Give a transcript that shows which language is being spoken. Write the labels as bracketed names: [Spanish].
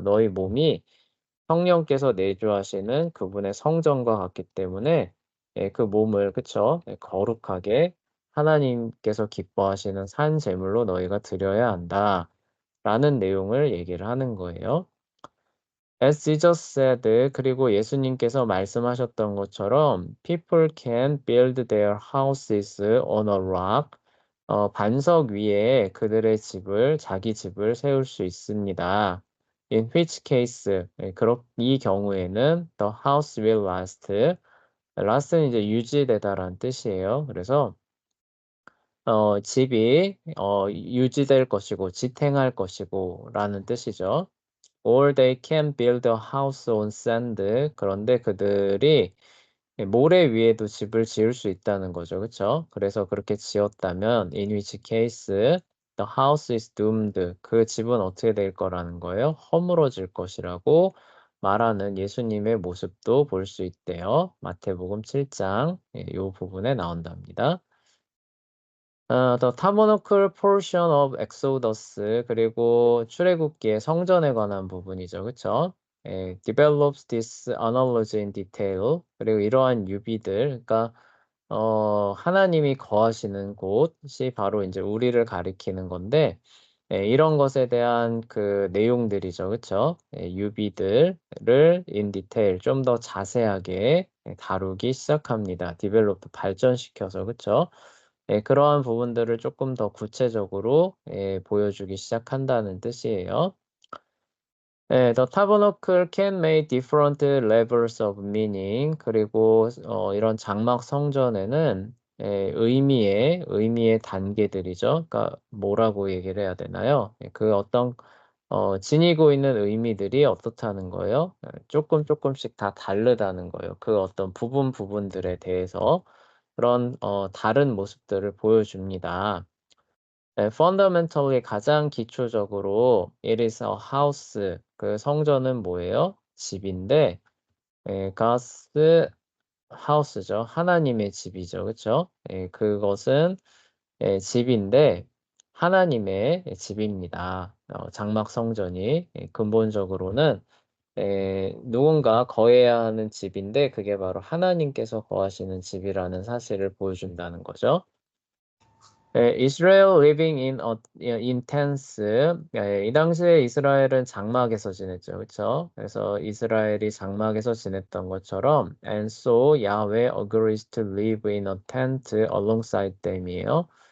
[Korean] 너희 몸이 성령께서 내주하시는 그분의 성전과 같기 때문에 그 몸을 그쵸? 거룩하게 하나님께서 기뻐하시는 산 제물로 너희가 드려야 한다. 라는 내용을 얘기를 하는 거예요. [English] As Jesus said, [Korean] 그리고 예수님께서 말씀하셨던 것처럼 [English] people can build their houses on a rock. [Korean] 반석 위에 그들의 집을, 자기 집을 세울 수 있습니다. [English] In which case, [Korean] 이 경우에는 [English] the house will last. [Korean] last는 이제 유지되다라는 뜻이에요. 그래서 집이 유지될 것이고 지탱할 것이고 라는 뜻이죠. [English] Or they can build a house on sand. [Korean] 그런데 그들이 모래 위에도 집을 지을 수 있다는 거죠. 그렇죠? 그래서 그렇게 지었다면 [English] in which case the house is doomed. [Korean] 그 집은 어떻게 될 거라는 거예요? 허물어질 것이라고 말하는 예수님의 모습도 볼 수 있대요. 마태복음 7장 이 부분에 나온답니다. [English] The tabernacle portion of Exodus [Korean] 그리고 출애굽기의 성전에 관한 부분이죠, 그렇죠? [English] develops this analogy in detail. [Korean] 그리고 이러한 유비들, 그러니까 하나님이 거하시는 곳이 바로 이제 우리를 가리키는 건데, 이런 것에 대한 그 내용들이죠, 그렇죠? 유비들을 [English] in detail [Korean] 좀 더 자세하게 다루기 시작합니다. develop 발전시켜서, 그렇죠? 그러한 부분들을 조금 더 구체적으로 보여주기 시작한다는 뜻이에요. [English] The tabernacle can make different levels of meaning. [Korean] 그리고 이런 장막 성전에는 의미의 단계들이죠. 그러니까 뭐라고 얘기를 해야 되나요? 그 어떤 지니고 있는 의미들이 어떻다는 거예요? 조금씩 다 다르다는 거예요. 그 어떤 부분들에 대해서 그런 다른 모습들을 보여줍니다. [English] fundamentally [Korean] 가장 기초적으로 [English] it is a house. [Korean] 그 성전은 뭐예요? 집인데 [English] God's house죠. [Korean] 하나님의 집이죠. 그렇죠? 그것은 집인데 하나님의 집입니다. 장막 성전이 근본적으로는 누군가 거해야 하는 집인데 그게 바로 하나님께서 거하시는 집이라는 사실을 보여준다는 거죠. [English] Israel living in tents. [Korean] 이 당시에 이스라엘은 장막에서 지냈죠. 그렇죠? 그래서 이스라엘이 장막에서 지냈던 것처럼 [English] and so Yahweh agrees to live in a tent alongside them이에요.